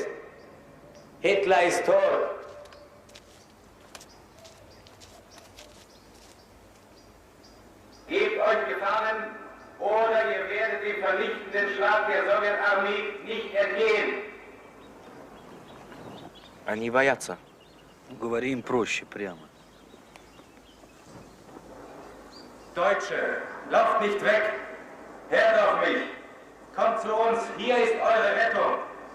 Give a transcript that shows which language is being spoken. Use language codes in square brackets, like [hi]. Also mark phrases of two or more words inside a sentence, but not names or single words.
[de] Hitler ist tot. Gebt euch gefangen, oder ihr werdet dem vernichtenden Schlag der Sowjetarmee nicht entgehen. [ru] Они боятся. Говори им проще, прямо. [de] Deutsche, lauft nicht weg. Hört auf mich. Kommt zu uns, hier ist eure Rettung.